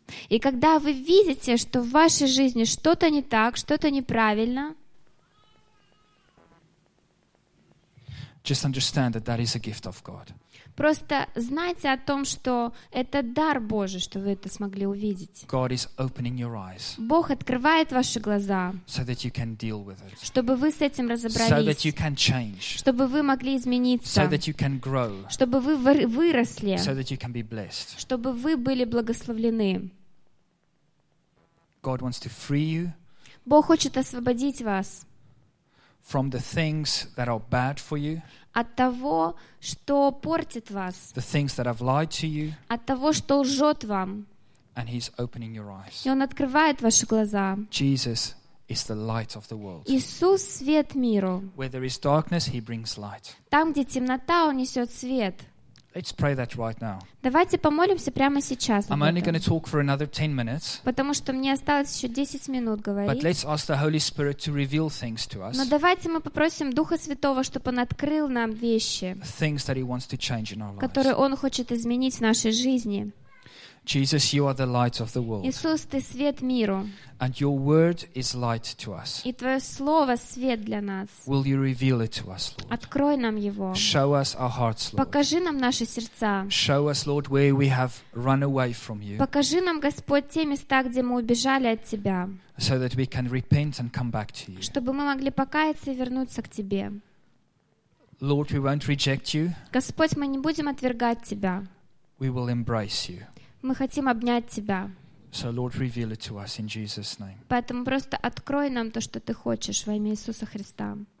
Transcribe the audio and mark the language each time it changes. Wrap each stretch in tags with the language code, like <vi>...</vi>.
<ru>и когда вы видите, что в вашей жизни что-то не так, что-то неправильно,</ru> <en>just understand that that is a gift of God.</en> <ru>Просто знайте о том, что это дар Божий, что вы это смогли увидеть.</ru> <en>God is opening your eyes.</en> <ru>Бог открывает ваши глаза,</ru> <en>so that you can deal with it.</en> <ru>Чтобы вы с этим разобрались,</ru> <en>so that you can change.</en> <ru>Чтобы вы могли измениться,</ru> <en>so that you can grow.</en> <ru>Чтобы вы выросли,</ru> <en>so that you can be blessed.</en> <ru>Чтобы вы были благословлены.</ru> <en>God wants to free you.</en> <ru>Бог хочет освободить вас.</ru> <en>From the things that are bad for you,</en> <ru>от того, что портит вас,</ru> <en>the things that have lied to you,</en> <ru>от того, что лжет вам,</ru> <en>and he's opening your eyes.</en> <ru>И он открывает ваши глаза.</ru> <en>Jesus is the light of the world.</en> <ru>Иисус свет миру.</ru> <en>Where there is darkness, he brings light.</en> <ru>Там, где темнота, он несет свет.</ru> <en>Let's pray that right now.</en> <ru>Давайте помолимся прямо сейчас.</ru> <en>I'm only going to talk for another 10 minutes.</en> <ru>Потому что мне осталось еще 10 минут говорить.</ru> <en>But let's ask the Holy Spirit to reveal things to us.</en> <ru>Но давайте мы попросим Духа Святого, чтобы он открыл нам вещи.</ru> <en>Things that he wants to change in our lives.</en> <ru>Которые он хочет изменить в нашей жизни.</ru> <en>Jesus, you are the light of the world.</en> <ru>Иисус, ты свет миру.</ru> <en>And your word is light to us.</en> <ru>И твое слово свет для нас.</ru> <en>Will you reveal it to us, Lord?</en> <ru>Открой нам его.</ru> <en>Show us our hearts, Lord.</en> <ru>Покажи нам наши сердца.</ru> <en>Show us, Lord, where we have run away from you.</en> <ru>Покажи нам, Господь, те места, где мы убежали от тебя.</ru> <en>So that we can repent and come back to you.</en> <ru>Чтобы мы могли покаяться и вернуться к тебе.</ru> <en>Lord, we won't reject you.</en> <ru>Господь, мы не будем отвергать тебя.</ru> <en>We will embrace you.</en> <ru>Мы хотим обнять тебя.</ru> <en>So, Lord, reveal it to us in Jesus' name.</en> <ru>Поэтому просто открой нам то, что ты хочешь во имя Иисуса Христа.</ru>